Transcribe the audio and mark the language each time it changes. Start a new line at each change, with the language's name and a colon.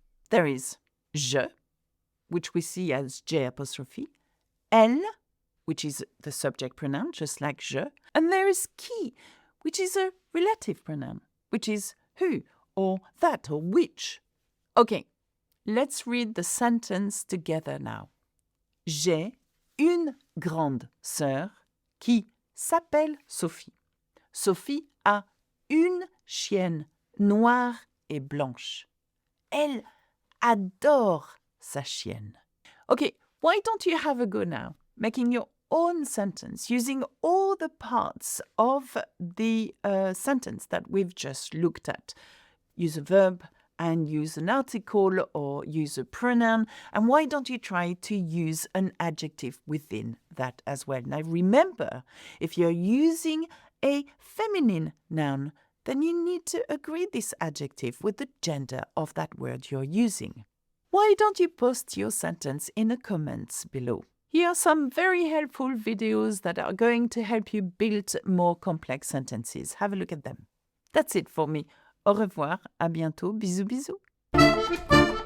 English: There is je, which we see as J apostrophe, elle, which is the subject pronoun, just like je, and there is qui, which is a relative pronoun, which is who, or that, or which. Okay, let's read the sentence together now.
French: J'ai une grande sœur qui s'appelle Sophie. Sophie a une chienne noire et blanche. Elle adore sa chienne.
English: Okay, why don't you have a go now, making your own sentence using all the parts of the sentence that we've just looked at. Use a verb and use an article or use a pronoun. And why don't you try to use an adjective within that as well? Now remember, if you're using a feminine noun, then you need to agree this adjective with the gender of that word you're using. Why don't you post your sentence in the comments below? Here are some very helpful videos that are going to help you build more complex sentences. Have a look at them. That's it for me.
French: Au revoir, à bientôt, bisous bisous.